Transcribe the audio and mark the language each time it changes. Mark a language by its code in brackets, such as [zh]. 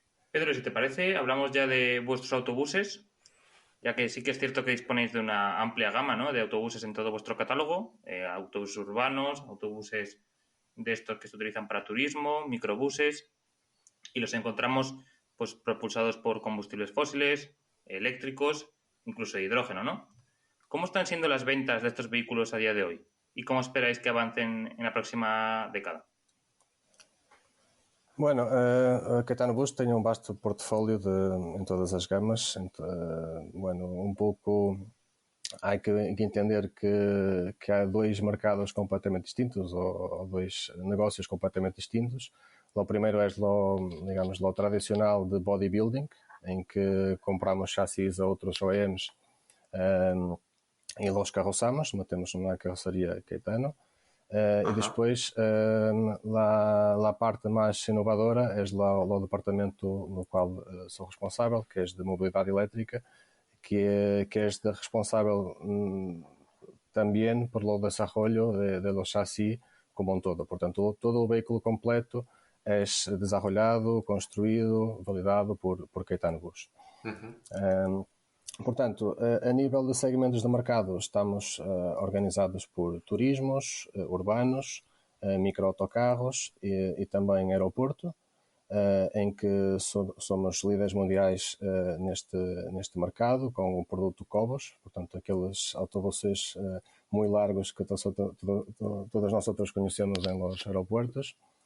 [es] Pedro, si te parece, hablamos ya de vuestros autobuses, ya que sí que es cierto que disponéis de una amplia gama, ¿no?, de autobuses en todo vuestro catálogo, autobuses urbanos, autobuses de estos que se utilizan para turismo, microbuses, y los encontramos pues propulsados por combustibles fósiles, eléctricos, incluso de hidrógeno, ¿no? ¿Cómo están siendo las ventas de estos vehículos a día de hoy? ¿Y cómo esperáis que avancen en la próxima década? [pt] Bueno, a Caetano Bus tem vasto portfólio em todas as gamas. Bueno, pouco há que entender que há dois mercados completamente distintos, ou dois negócios completamente distintos. O primeiro é digamos, [es] lo tradicional de bodybuilding, [pt] em que compramos chassis a outros OEMs e los carroçamos, temos uma carroceria Caetano. [es] Y después la parte más innovadora es el departamento no cual soy responsable, que es de movilidad eléctrica, que es responsable también por el desarrollo de los chasis como un todo. Portanto, todo el vehículo completo es desarrollado, construído, validado por Caetano Bus. [pt] Portanto, a nível de segmentos de mercado, estamos organizados por turismos urbanos, microautocarros e também aeroporto, em que somos líderes mundiais neste mercado, com o produto Cobos, portanto, aqueles autobuses muito largos que todos nós outros conhecemos em los aeroportos.